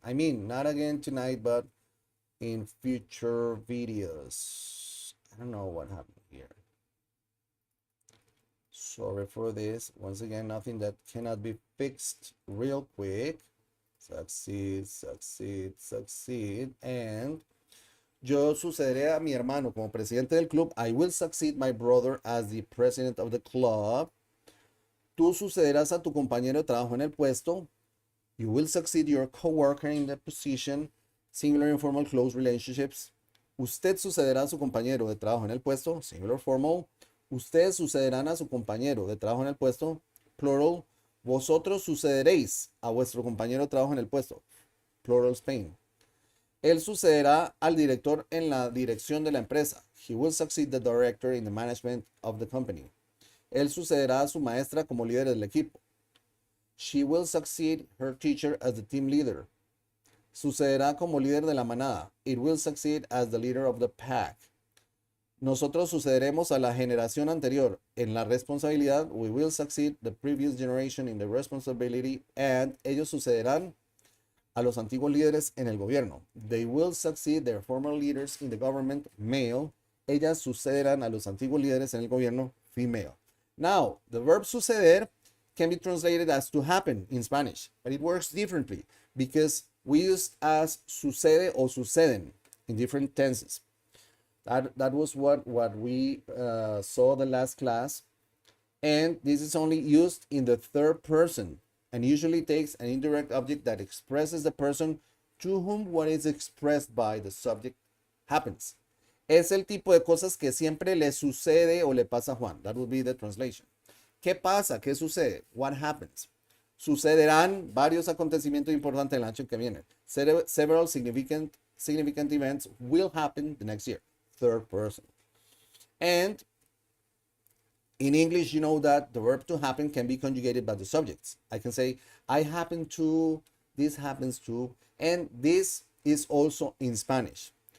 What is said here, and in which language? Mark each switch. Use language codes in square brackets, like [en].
[en] I mean, not again tonight, but in future videos. I don't know what happened here. Sorry for this. Once again, nothing that cannot be fixed real quick. Succeed, succeed, succeed. [es] And yo sucederé a mi hermano como presidente del club. [en] I will succeed my brother as the president of the club. [es] Tú sucederás a tu compañero de trabajo en el puesto. [en] You will succeed your coworker in the position. Singular, informal, close relationships. [es] Usted sucederá a su compañero de trabajo en el puesto. [en] Singular, formal. [es] Ustedes sucederán a su compañero de trabajo en el puesto. [en] Plural. [es] Vosotros sucederéis a vuestro compañero de trabajo en el puesto. [en] Plural, Spain. [es] Él sucederá al director en la dirección de la empresa. [en] He will succeed the director in the management of the company. [es] Él sucederá a su maestra como líder del equipo. [en] She will succeed her teacher as the team leader. [es] Sucederá como líder de la manada. [en] It will succeed as the leader of the pack. [es] Nosotros sucederemos a la generación anterior en la responsabilidad. [en] We will succeed the previous generation in the responsibility. [es] And ellos sucederán a los antiguos líderes en el gobierno. [en] They will succeed their former leaders in the government. Male. [es] Ellas sucederán a los antiguos líderes en el gobierno. [en] Female. Now, the verb suceder can be translated as to happen in Spanish, but it works differently because we use as sucede or suceden in different tenses. That was what we saw the last class. And this is only used in the third person and usually takes an indirect object that expresses the person to whom what is expressed by the subject happens. [es] Es el tipo de cosas que siempre le sucede o le pasa a Juan. [en] That would be the translation. [es] ¿Qué pasa? ¿Qué sucede? [en] What happens? [es] Sucederán varios acontecimientos importantes el año que viene. [en] Several significant events will happen the next year. Third person. And in English, you know that the verb to happen can be conjugated by the subjects. I can say, I happen to, this happens to, and this is also in Spanish.